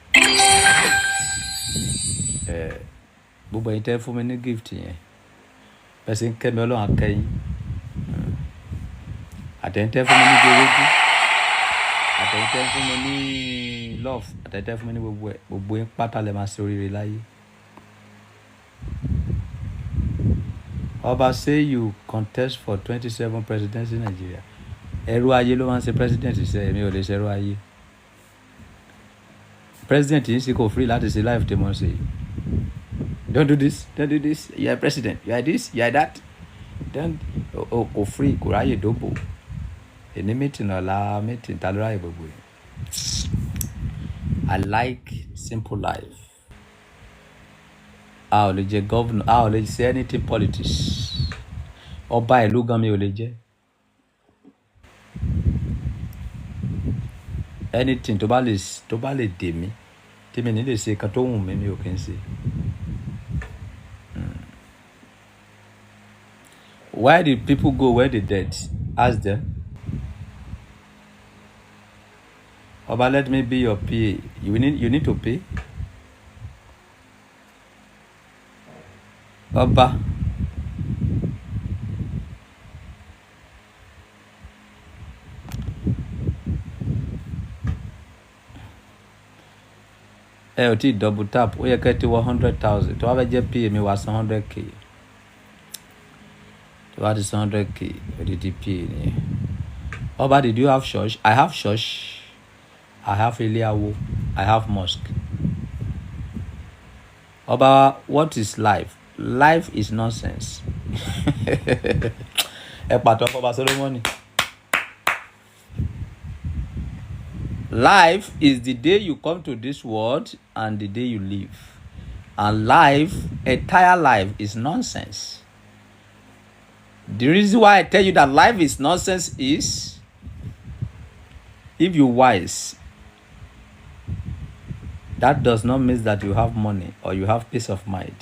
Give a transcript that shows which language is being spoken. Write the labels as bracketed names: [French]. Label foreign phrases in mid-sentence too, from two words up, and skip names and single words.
[Yoruba] Gbogbo ẹ̀yin tẹ́ fún mi ní gift yẹn, bẹ́ẹ̀ sì ń kẹ́ mi, Ọlọ́run á kẹ́ yín. Àtẹ̀yin tẹ́ fún mi ní gbèrègbè, àtẹ̀yin tẹ́ fún mi ní love, àtẹ̀yin tẹ́ fún mi ní gbogbo yín pátá lẹ máa ṣe oríire láyé. Ọba, [English] say you contest for 27 presidency in Nigeria. [Yoruba] Ẹrú ayé ló máa ń ṣe president ṣe, èmi ò lè ṣe ẹrú ayé. President yìí sì kò free láti ṣe life tí mo ń ṣe. [English] Don't do this, don't do this. You are president, you are this, you are that. [Yoruba] Don't kò free, kò ráyè dóbò. Èní meeting ọ̀la meeting ta ló ráyè gbogbo yìí. [English] I like simple life. [Yoruba] A ò lè jẹ governor, a ò lè ṣe [English] anything politics. [Yoruba] Ọba ìlú gan mi ò lè jẹ. Anything tó bá lè dè mí, tí mi ní lè ṣe kan tó wù mí, mi ò kí ń ṣe. [English] Why did people go where they dead? Ask them. Oba, let me be your PA. You need to pay. Oba. [Yoruba] Ẹ ò tí [English] double tap, [Yoruba] ó yẹ kẹ́ ti wọ 100,000. Tó bá fẹ́ jẹ́ PA mi wá san 100k. Tó bá ti san 100k, odidi PA ni. [English] Oba, did you have church? I have church. I have Iliawo. I have mosque. Oba, what is life? Life is nonsense. [Yoruba] Ẹ pàtó fún Ọba Solomoni. [English] Life is the day you come to this world and the day you leave. And life, entire life, is nonsense. The reason why I tell you that life is nonsense is, if you're wise, that does not mean that you have money or you have peace of mind.